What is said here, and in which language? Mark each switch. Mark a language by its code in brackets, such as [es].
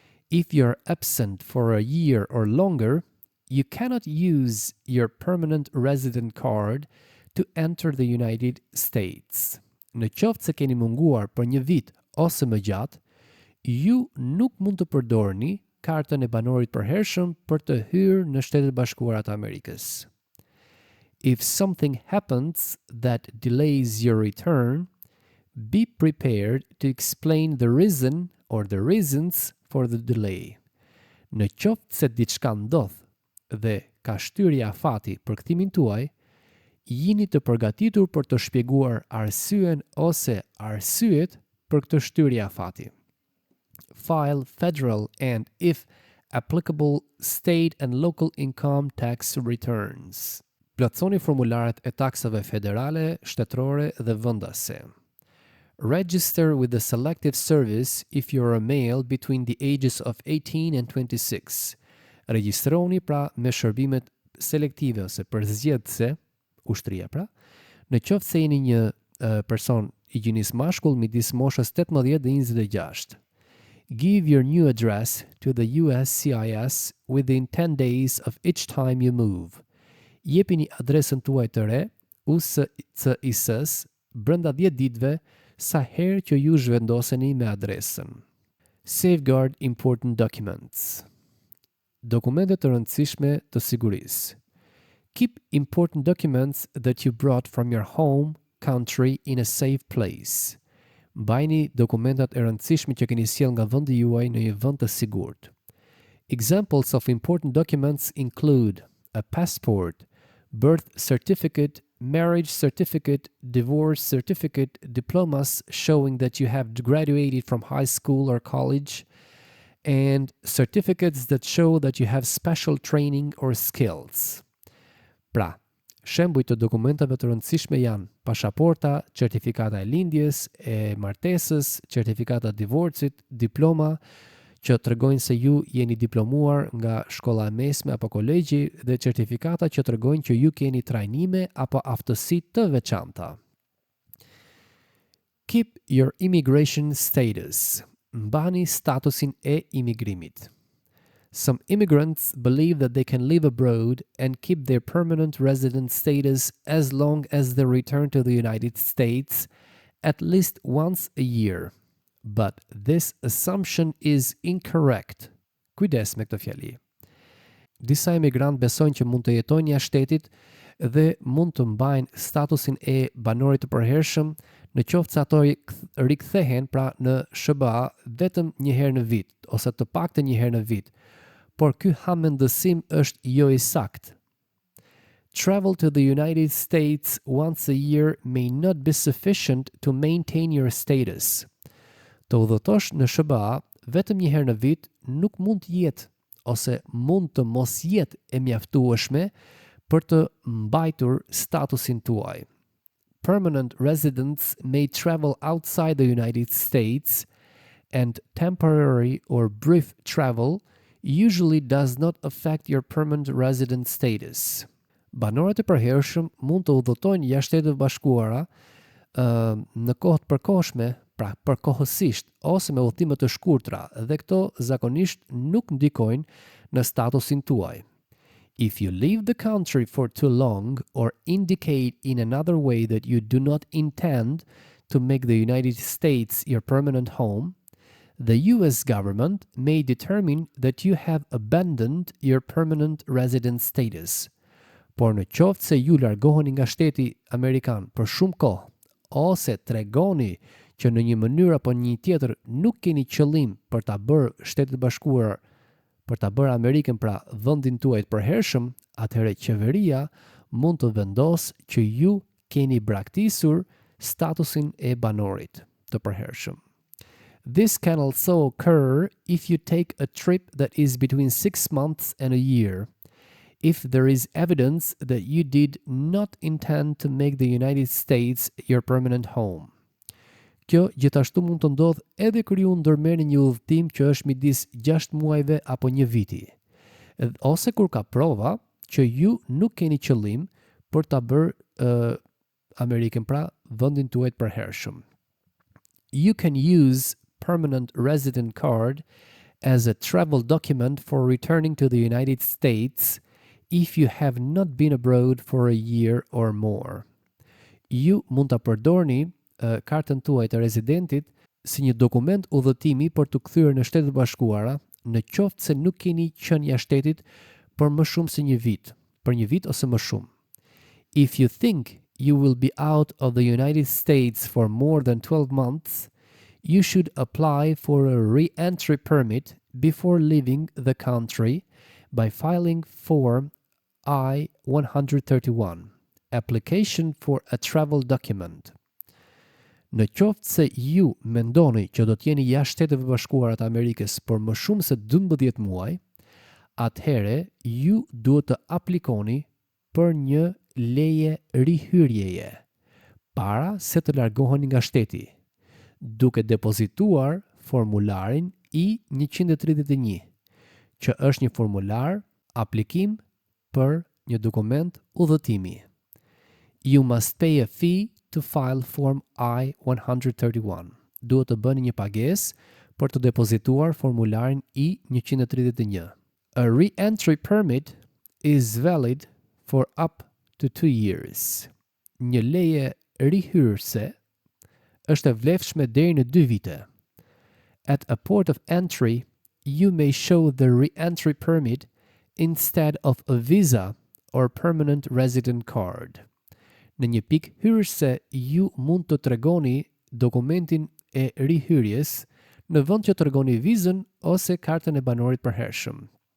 [en] If you're absent for a year or longer, you cannot use your permanent resident card to enter the United States. [sq] Në qoftë se keni munguar për një vit ose më gjatë, ju nuk mund të përdorni kartën e banorit përhershëm për të hyrë në Shtetet e Bashkuara të Amerikës. [en] If something happens that delays your return, be prepared to explain the reason or the reasons for the delay. [sq] Në qoftë se diçka ndodh dhe ka shtyrje afati për kthimin tuaj, jini të përgatitur për të shpjeguar arsyen ose arsyet për këtë shtyrje afati. [en] File federal and, if applicable, state and local income tax returns. [sq] Plotësoni formularet e taksave federale, shtetërore dhe vendase. [en] Register with the Selective Service if you're a male between the ages of 18 and 26. [sq] Regjistroni pra me shërbimet selektive ose përzgjedhëse, ushtria pra, në qoftë se jeni një person i gjinis mashkull midis moshës 18 dhe 26. [en] Give your new address to the USCIS within 10 days of each time you move. [sq] Jepini adresën tuaj të re USCIS brenda 10 ditëve sa herë që ju zhvendoseni me adresën. [en] Safeguard important documents. [sq] Dokumente të rëndësishme të sigurisë. [en] Keep important documents that you brought from your home country in a safe place. [sq] Mbajini dokumentat e rëndësishme që keni sjell nga vendi juaj në një vend të sigurt. [en] Examples of important documents include a passport, birth certificate, marriage certificate, divorce certificate, diplomas showing that you have graduated from high school or college, and certificates that show that you have special training or skills. [sq] Pra, shembuj të dokumentave të rëndësishme janë pasaporta, certifikata e lindjes, e martesës, certifikata e divorcit, diploma që tregojnë se ju jeni diplomuar nga shkolla e mesme apo kolegji dhe certifikata që tregojnë që ju keni trajnime apo aftësi të veçanta. [en] Keep your immigration status. [sq] Mbani statusin e imigrimit. [en] Some immigrants believe that they can live abroad and keep their permanent resident status as long as they return to the United States at least once a year. But this assumption is incorrect. [sq] Kujdes me këtë fjali. Disa imigrantë besojnë që mund të jetojnë jashtë shtetit dhe mund të mbajnë statusin e banorit të përhershëm në qoftë se ato rikthehen pra në SBA vetëm një herë në vit ose të paktën një herë në vit. Por ky hamendësim është jo i saktë. [en] Travel to the United States once a year may not be sufficient to maintain your status. [sq] Të udhëtosh në SBA vetëm një herë në vit nuk mund të jetë ose mund të mos jetë e mjaftueshme për të mbajtur statusin tuaj. [en] Permanent residents may travel outside the United States and temporary or brief travel usually does not affect your permanent resident status. [sq] Banorët e përhershëm mund të udhëtojnë jashtë Shtetit Bashkuara në kohë të përkohshme, pra përkohësisht ose me udhëtime të shkurtra dhe këto zakonisht nuk ndikojnë në statusin tuaj. [en] If you leave the country for too long or indicate in another way that you do not intend to make the United States your permanent home, the US government may determine that you have abandoned your permanent resident status. [sq] Por në qoftë se ju largoheni nga shteti Amerikan për shumë kohë, ose tregoni që në një mënyrë apo një tjetër nuk keni qëllim për ta bërë Shtetet Bashkuar, për ta bërë Amerikën pra vendin tuaj të përhershëm, atëherë qeveria mund të vendosë që ju keni braktisur statusin e banorit të përhershëm. [en] This can also occur if you take a trip that is between 6 months and a year. If there is evidence that you did not intend to make the United States your permanent home. [sq] Kjo gjithashtu mund të ndodhë edhe kur ju ndërmerrni një udhëtim që është midis 6 muajve apo një viti, ose kur ka prova që ju nuk keni qëllim për ta bërë Amerikën pra vendin tuaj të përhershëm. [en] You can use permanent resident card as a travel document for returning to the United States if you have not been abroad for a year or more. [sq] Ju mund ta përdorni kartën tuaj të rezidentit si një dokument udhëtimi për të kthyer në Shtetet Bashkuara në qoftë se nuk keni qenë jashtë shtetit për më shumë se një vit, për një vit ose më shumë. [en] If you think you will be out of the United States for more than 12 months, you should apply for a re-entry permit before leaving the country by filing Form I-131, Application for a Travel Document. [sq] Në qoftë se ju mendoni që do të jeni jashtë Shteteve Bashkuara të Amerikës për më shumë se 12 muaj, atëherë ju duhet të aplikoni për një leje rihyrjeje para se të largoheni nga shteti, duke depozituar formularin I-131, që është një formular aplikim për një dokument udhëtimi. [en] You must pay a fee to file Form I-131. [sq] Duhet të bëni një pagesë për të depozituar formularin I-131. [en] A re-entry permit is valid for up to 2 years. [sq] Një leje rihyrëse është e vlefshme deri në 2 vite. [en] At a port of entry, you may show the re-entry permit instead of a visa or permanent resident card. [sq] Në një pikë hyrëse ju mund të tregoni dokumentin e rihyrjes në vend që tregoni vizën ose kartën e banorit përhershëm.